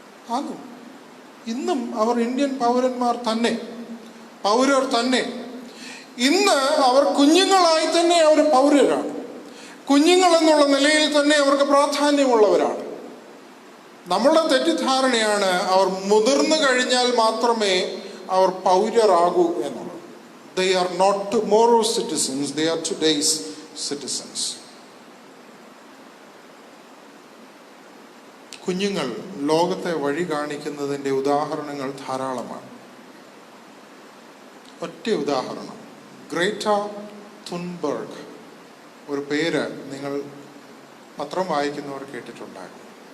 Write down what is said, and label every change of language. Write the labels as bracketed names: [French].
[Malayalam] ആകും. ഇന്നും അവർ ഇന്ത്യൻ പൗരന്മാർ തന്നെ, പൗരർ തന്നെ. ഇന്ന് അവർ കുഞ്ഞുങ്ങളായി തന്നെ അവർ പൗരരാണ്. കുഞ്ഞുങ്ങൾ എന്നുള്ള നിലയിൽ തന്നെ അവർക്ക് പ്രാധാന്യമുള്ളവരാണ്. നമ്മളുടെ തെറ്റിദ്ധാരണയാണ് അവർ മുതിർന്നു കഴിഞ്ഞാൽ മാത്രമേ അവർ പൗരരാകൂ എന്നുള്ളത്. [English] They are not tomorrow's citizens, they are today's citizens. [Malayalam] കുഞ്ഞുങ്ങൾ ലോകത്തെ വഴി കാണിക്കുന്നതിൻ്റെ ഉദാഹരണങ്ങൾ ധാരാളമാണ്. ഒറ്റ ഉദാഹരണം, ഗ്രേറ്റ തുൻബർഗ്. ഒരു പേര് നിങ്ങൾ പത്രം വായിക്കുന്നവർ കേട്ടിട്ടുണ്ടാകും.